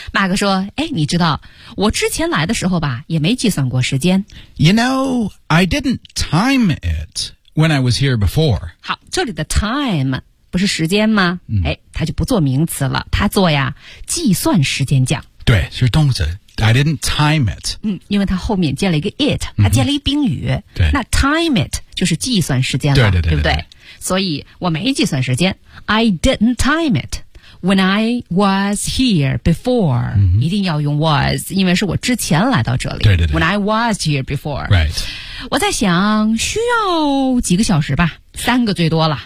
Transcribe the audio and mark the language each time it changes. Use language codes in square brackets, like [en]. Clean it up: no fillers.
[zh] Mark 说哎，你知道我之前来的时候吧也没计算过时间 [en] You know... I didn't time it when I was here before. [zh] 好，这里的 time 不是时间吗？哎、嗯，它就不做名词了，它做呀计算时间讲。对，是动词。 [en] I didn't time it. [zh] 嗯，因为它后面接了一个 it， 它接了一宾语、嗯。对。那 time it 就是计算时间了，对对 对, 对，对不对？所以我没计算时间。 [en] I didn't time it when I was here before.、 [zh] 嗯、一定要用 was， 因为是我之前来到这里。对对对。 [en] When I was here before. Right. [zh] 我在想需要几个小时吧三个最多了、